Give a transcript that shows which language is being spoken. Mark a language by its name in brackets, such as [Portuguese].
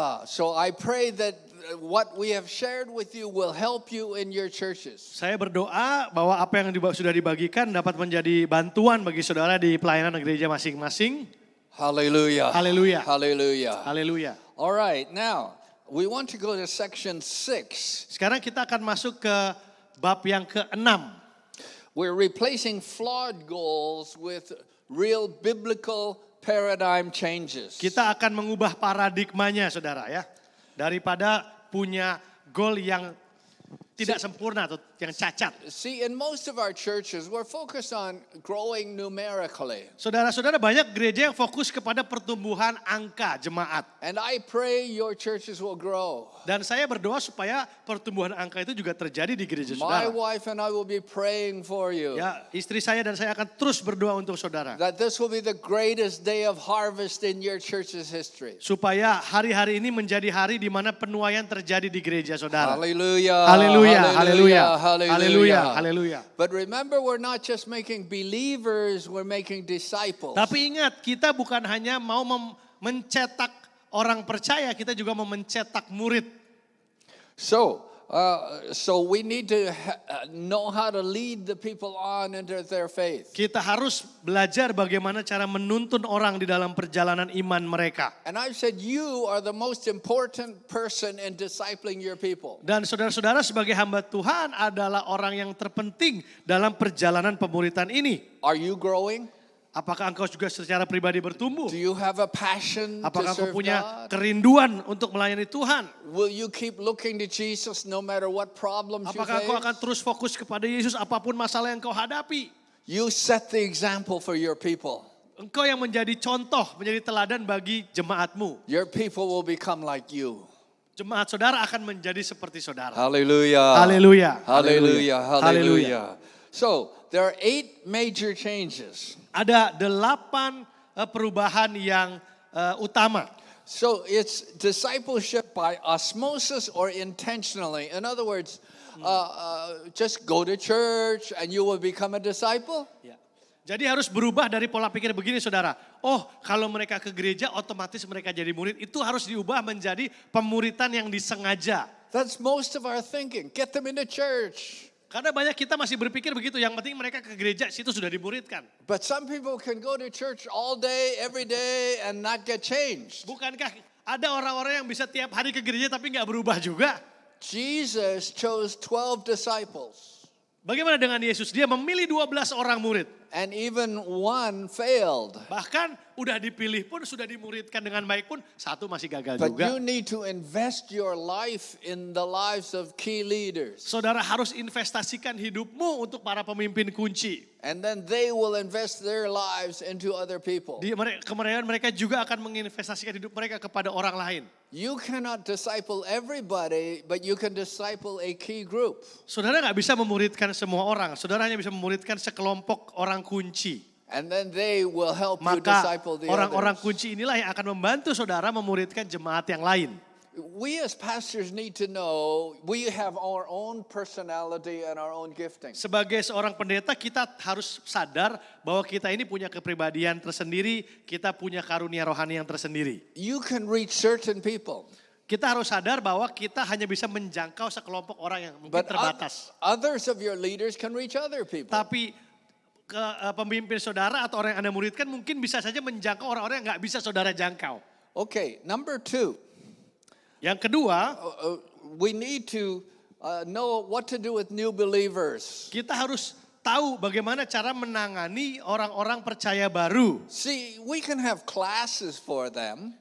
[English] So I pray that what we have shared with you will help you in your churches. [Indonesian] Saya berdoa bahwa apa yang sudah dibagikan dapat menjadi bantuan bagi saudara di pelayanan gereja masing-masing. [English] Hallelujah. [Indonesian] Haleluya. [English] Hallelujah. [Indonesian] Haleluya. [English] All right, now we want to go to section 6. [Indonesian] Sekarang kita akan masuk ke bab yang ke-6. [English] We're replacing flawed goals with real biblical paradigm changes. [Indonesian] Kita akan mengubah paradigmanya saudara ya. Daripada punya goal yang tidak sempurna atau yang cacat. [English] See, in most of our churches, we're focused on growing numerically. [Indonesian] Saudara-saudara, banyak gereja yang fokus kepada pertumbuhan angka jemaat. [English] And I pray your churches will grow. [Indonesian] Dan saya berdoa supaya pertumbuhan angka itu juga terjadi di gereja [English] My [Indonesian] saudara. [English] wife and I will be praying for you. [Indonesian] Ya, istri saya dan saya akan terus berdoa untuk saudara. [English] That this will be the greatest day of harvest in your church's history. [Indonesian] Supaya hari-hari ini menjadi hari di mana penuaian terjadi di gereja saudara. [English] Hallelujah. [Indonesian] Haleluya, haleluya, [English] Hallelujah. [Indonesian] haleluya, haleluya. [English] But remember, we're not just making believers, we're making disciples. [Indonesian] Tapi ingat, kita bukan hanya mau mencetak orang percaya, kita juga mau mencetak murid. [English] So we need to know how to lead the people on into their faith. [Indonesian] Kita harus belajar bagaimana cara menuntun orang di dalam perjalanan iman mereka. [English] And I've said you are the most important person in discipling your people. [Indonesian] Dan saudara-saudara sebagai hamba Tuhan adalah orang yang terpenting dalam perjalanan pemuritan ini. [English] Are you growing? [Indonesian] Apakah engkau juga secara pribadi bertumbuh? [English] Do you have a passion [Indonesian] Apakah [English] to [Indonesian] engkau [English] serve [Indonesian] punya kerinduan untuk melayani Tuhan? [English] Will you keep looking to Jesus no matter what problems you [Indonesian] Apakah engkau akan [English] face? [Indonesian] terus fokus kepada Yesus apapun masalah yang engkau hadapi? [English] You set the example for your people. [Indonesian] Engkau yang menjadi contoh, menjadi teladan bagi jemaatmu. [English] Your people will become like you. [Indonesian] Jemaat saudara akan menjadi seperti saudara. [English] Hallelujah. [Indonesian] Haleluya. [English] Hallelujah. [Indonesian] Haleluya. [English] Hallelujah. So, there are 8 major changes. [Indonesian] Ada 8 perubahan yang utama. [English] So it's discipleship by osmosis or intentionally. In other words, just go to church and you will become a disciple. [Indonesian] Ya. Jadi harus berubah dari pola pikir begini saudara. Oh kalau mereka ke gereja otomatis mereka jadi murid. Itu harus diubah menjadi pemuritan yang disengaja. [English] That's most of our thinking. Get them into church. [Indonesian] Karena banyak kita masih berpikir begitu. Yang penting mereka ke gereja situ sudah dimuridkan. [English] But some people can go to church all day, every day and not get changed. [Indonesian] Bukankah ada orang-orang yang bisa tiap hari ke gereja tapi nggak berubah juga? [English] Jesus chose 12 disciples. [Indonesian] Bagaimana dengan Yesus? Dia memilih 12 orang murid. [English] And even one failed. [Indonesian] Bahkan udah dipilih pun, sudah dimuridkan dengan baik pun, satu masih gagal [English] But [Indonesian] juga. [English] you need to invest your life in the lives of key leaders. [Indonesian] Saudara harus investasikan hidupmu untuk para pemimpin kunci. [English] And then they will invest their lives into other people. [Indonesian] Kemudian mereka juga akan menginvestasikan hidup mereka kepada orang lain. [English] You cannot disciple everybody, but you can disciple a key group. [Indonesian] Saudara nggak bisa memuridkan semua orang. Saudara hanya bisa memuridkan sekelompok orang kunci. [English] And then they will help you [Indonesian] Maka [English] disciple the [Indonesian] orang-orang [English] others. [Indonesian] kunci inilah yang akan membantu saudara memuridkan jemaat yang lain. [English] We as pastors need to know we have our own personality and our own gifting. [Indonesian] Sebagai seorang pendeta kita harus sadar bahwa kita ini punya kepribadian tersendiri, kita punya karunia rohani yang tersendiri. [English] You can reach certain people, [Indonesian] Kita harus sadar bahwa kita hanya bisa menjangkau sekelompok orang yang mungkin [English] but [Indonesian] terbatas. [English] others of your leaders can reach other people. [Indonesian] Tapi pemimpin saudara atau orang yang Anda muridkan mungkin bisa saja menjangkau orang-orang yang nggak bisa saudara jangkau. [English] Okay, number 2. [Indonesian] Yang kedua, [English] We need to know what to do with new believers. [Indonesian] kita harus tahu bagaimana cara menangani orang-orang percaya baru. [English] See, we can have classes for them,